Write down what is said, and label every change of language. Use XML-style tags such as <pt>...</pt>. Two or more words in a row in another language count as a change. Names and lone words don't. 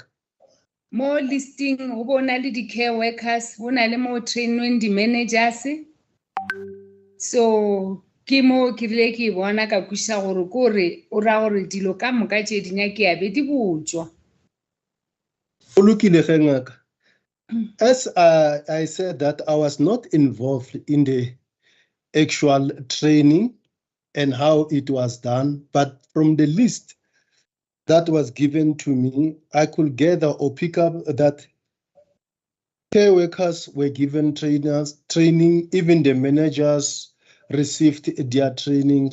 <nso>mo listing go bona le di-</nso> <en>care workers,</en> <nso>go na le mo trainweng di-managers. So ke mo ke rile ke bona ka kwiša gore kore o ra gore dilo ka moka tše di nyake be di botswa. O lokile ge ngaka.</nso> <en>As I said that I was not involved in the actual training and how it was done, but from the list that was given to me, I could gather or pick up that care workers were given training, even the managers received their training.</en>